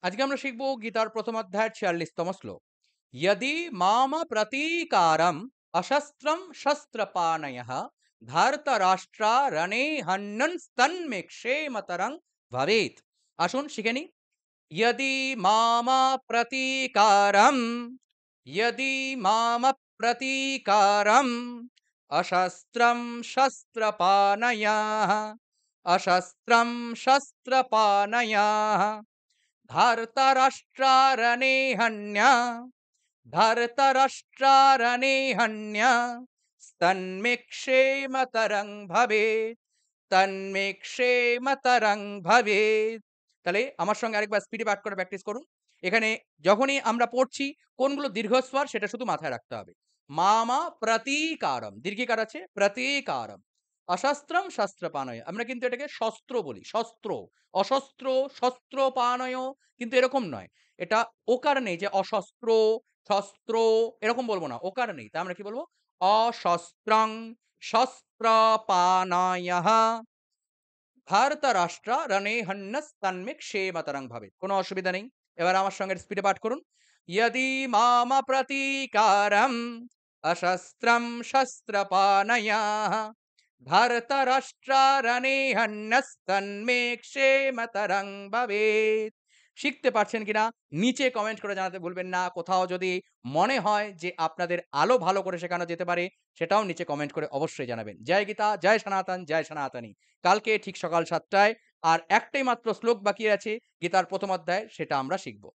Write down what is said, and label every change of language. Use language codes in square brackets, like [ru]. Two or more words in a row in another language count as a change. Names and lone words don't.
[bn] আজকে আমরা শিখব গীতার প্রথম অধ্যায়ের 46তম শ্লোক। [sa] यदि माम प्रतीकारम अशस्त्रम शस्त्रपाणयः धार्तराष्ट्रा रणे हन्नस्तन्मे क्षेमतरं भवेत। [bn] আসুন শিখে নি। [sa] यदि माम प्रतीकारम यदि माम प्रतीकारम अशस्त्रम शस्त्रपाणयः अशस्त्रम शस्त्रपाणयः धार्तराष्ट्रारणे हन्या धर्तराष्ट्रारणे हन्या तन्मे क्षेमतरं भवेत् तन्मे क्षेमतरं भवेत्। [bn] তাহলে আমার সঙ্গে আরেকবার স্পিডে পাঠ করে প্র্যাকটিস করুন। এখানে যখনই আমরা পড়ছি কোনগুলো দীর্ঘস্বর সেটা শুধু মাথায় রাখতে হবে। [sa] মামা প্রতীকারম [bn] দীর্ঘিকার আছে, [sa] প্রতীকারম অশস্ত্রম শস্ত্রপানয়, [bn] আমরা কিন্তু এটাকে শস্ত্র বলি, শস্ত্র। [sa] অশস্ত্র শস্ত্র পানয় [bn] কিন্তু এরকম নয়। এটা ওকার নেই যে [sa] অশস্ত্র শস্ত্র [bn] এরকম বলবো না, ওকার নেই। তা আমরা কি বলবো? [sa] অশস্ত্রং শস্ত্রপানায়ঃ ভারতরাষ্ট্র রণে হন্যস্তন্মে ক্ষেমতরং ভাবে। [bn] কোনো অসুবিধা নেই। এবার আমার সঙ্গে স্পিডে পাঠ করুন। [sa] यदि माम प्रतीकारम अशस्त्रम शस्त्रपाणयः धर्तराष्ट्रारणे हन्यस्तन्मे क्षेमतरं भवेत्। [bn] শিখতে পারছেন কিনা নিচে কমেন্ট করে জানাতে ভুলবেন না। কোথাও যদি মনে হয় যে আপনাদের আলো ভালো করে শেখানো যেতে পারে সেটাও নিচে কমেন্ট করে অবশ্যই জানাবেন। জয় গীতা, জয় সনাতন, জয় সনাতনী। কালকে ঠিক সকাল ৭টায় আর একটাই মাত্র শ্লোক বাকি আছে গীতার প্রথম অধ্যায়, সেটা আমরা শিখব।